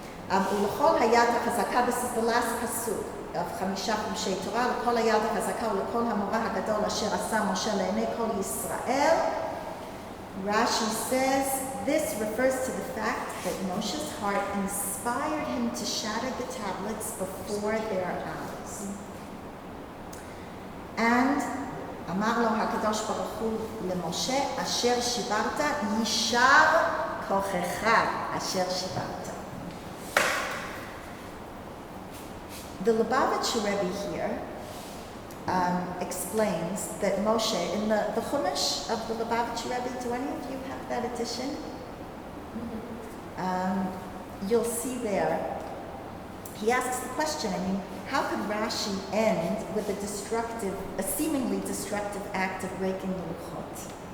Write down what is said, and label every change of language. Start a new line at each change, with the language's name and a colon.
Hebrew: ולכל היד החזקה,
English: this is the last pasuk of 5
Hebrew: חומשי תורה, לכל היד החזקה ולכל המורא הגדול אשר עשה משה לעיני כל ישראל.
English: Rashi says this refers to the fact that Moshe's heart inspired him to shatter the tablets before their eyes.
Hebrew: And אמר לו הקדוש ברוך הוא למשה, אשר שיברת יישר כוחך אשר שיברת.
English: The Lubavitcher Rebbe here explains that Moshe, in the Chumash of the Lubavitcher Rebbe, do any of you have that edition? You'll see there, he asks the question, how could Rashi end with a seemingly destructive act of breaking the Luchot?